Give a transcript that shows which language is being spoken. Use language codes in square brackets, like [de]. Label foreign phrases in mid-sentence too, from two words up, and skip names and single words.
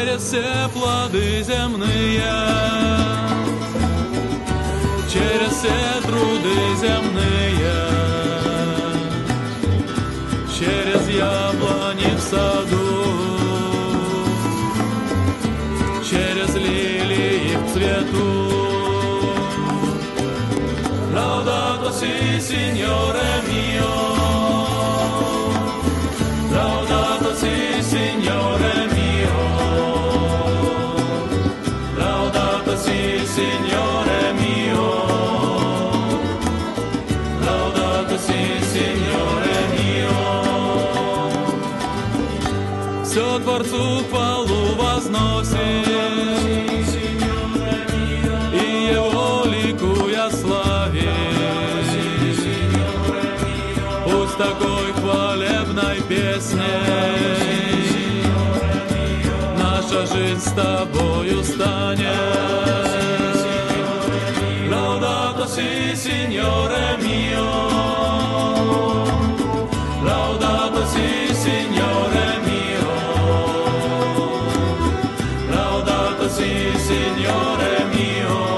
[ru] все плоды земные, через все труды земные, через яблони в саду, через лилии в цвету. [it] Laudato si, Signore mio. Laudato si, Signore mio. Laudato si, Signore mio. Laudato si, Signore mio. [ru] Все Творцу хвалу возносит, и Его ликуя славит. Пусть такой хвалебной песней наша жизнь с Тобою станет. [it] Laudato si, Signore mio. Laudato si, Signore mio. Laudato si, Signore mio.